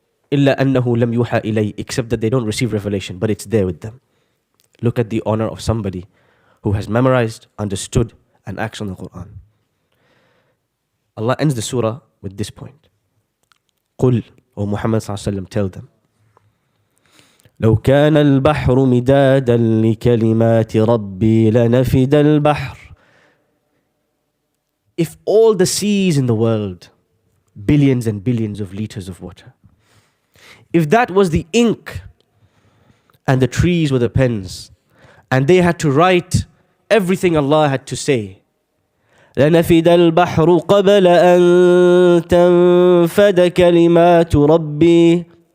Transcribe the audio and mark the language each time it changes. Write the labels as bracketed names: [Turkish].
[Arabic] Illa annahu lam yuha ilay, [English] except that they don't receive revelation, but it's there with them. Look at the honor of somebody who has memorized, understood, and acts on the Quran. Allah ends the surah with this point. Qul, O Muhammad sallallahu alaihi wasallam, tell them. [Arabic] لو كان البحر مدادا لكلمات ربي لنفد البحر. [English] If all the seas in the world, billions and billions of liters of water, if that was the ink and the trees were the pens and they had to write everything Allah had to say, [Arabic] لنفد البحر قبل أن تنفد كلمات ربي.